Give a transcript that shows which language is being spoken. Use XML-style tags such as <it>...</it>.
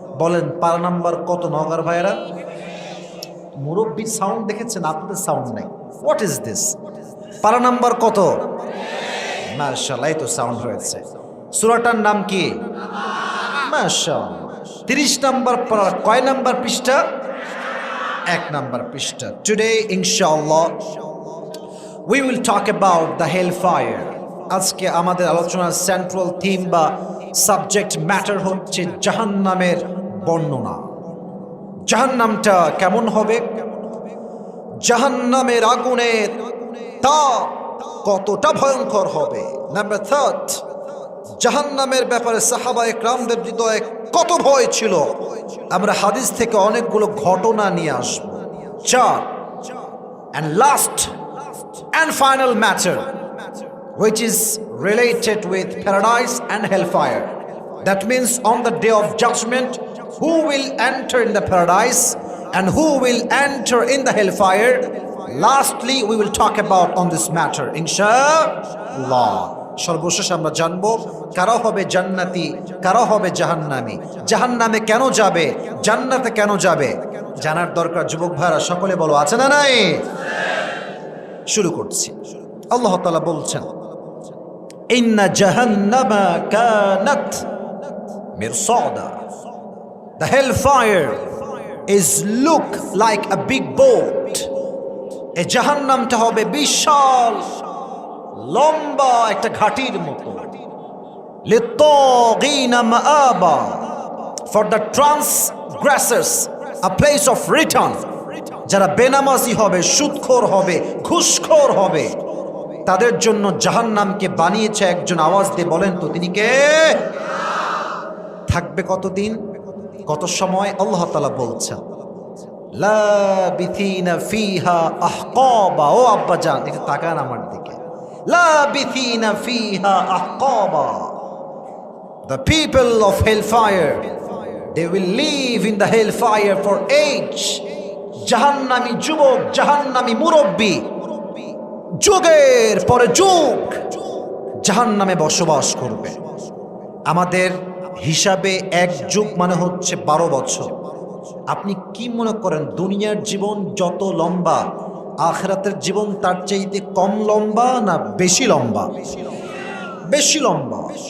<bn>বলেন পারা নাম্বার কত নওগাঁর ভাইয়েরা? মুরব্বীর সাউন্ড দেখেছেন, আপনাদের সাউন্ড নাই,</bn> <en>What is this?</en> <bn>পারা নাম্বার কত? মাশাআল্লাহ, এই তো সাউন্ড হয়েছে। সূরাটার নাম কি? মাশাআল্লাহ। 30 নম্বর পারা, কয় নাম্বার পৃষ্ঠা? এক নাম্বার পৃষ্ঠা।</bn> <en>Today inshallah we will talk about the hellfire.</en> <bn>আজকে আমাদের আলোচনার সেন্ট্রাল থিম বা সাবজেক্ট ম্যাটার হচ্ছে জাহান্নামের বর্ণনা। জাহান্নামটা কেমন হবে, জাহান্নামের আগুনের তাপ কতটা ভয়ঙ্কর হবে। নাম্বার 3, জাহান্নামের ব্যাপারে সাহাবায়ে কেরামদের হৃদয়ে কত ভয় ছিল, আমরা হাদিস থেকে অনেকগুলো ঘটনা নিয়ে আসব।</bn> <en>4, and last and final matter which is related with paradise and hellfire. That means on the day of judgment, who will enter in the paradise and who will enter in the hellfire. Lastly, we will talk about on this matter, inshallah.</en> <bn>সর্বশেষ আমরা জানবো কারা হবে জান্নাতি, কারা হবে জাহান্নামী, জাহান্নামে কেন যাবে, জান্নাতে কেন যাবে, জানার দরকার। যুবক ভাইরা সকলে বলো, আছে না নাই? শুরু করছি। আল্লাহ তাআলা বলছেন,</bn> <ar>ইন্না জাহান্নামা কানাত মিরসাদা।</ar> <en>The hellfire is look like a big boat.</en> <bn>এই জাহান্নামটা হবে বিশাল লম্বা একটা ঘাটির মতো।</bn> <ar>লিত্তাগিনা মাআবা,</ar> <en>for the transgressors a place of return.</en> <bn>যারা বেনামাজি হবে, সুদখোর হবে, ঘুষখোর হবে, তাদের জন্য জাহান্নামকে বানিয়েছে একজন। আওয়াজ দিয়ে বলেন তো তিনি কে? থাকবে কতদিন, কত সময়? আল্লাহ তাআলা বলছেন,</bn> <ar>লাবিথিনা ফিহা আহকাবা।</ar> <bn>ও আব্বা জান, একটু তাকান আমার দিকে।</bn> <ar>লাবিথিনা ফিহা আহকাবা।</ar> <en>The people of hellfire, they will live in the hellfire for age.</en> <bn>জাহান্নামী যুবক, জাহান্নামী মুরব্বী, যুগের পরে যুগ জাহান্নামে বসবাস করবে। আমাদের হিসাবে এক যুগ মানে হচ্ছে 12 বছর। আপনি কি মনে করেন দুনিয়ার জীবন যত লম্বা, আখিরাতের জীবন তার চাইতে কম লম্বা না বেশি লম্বা? বেশি লম্বা।</bn>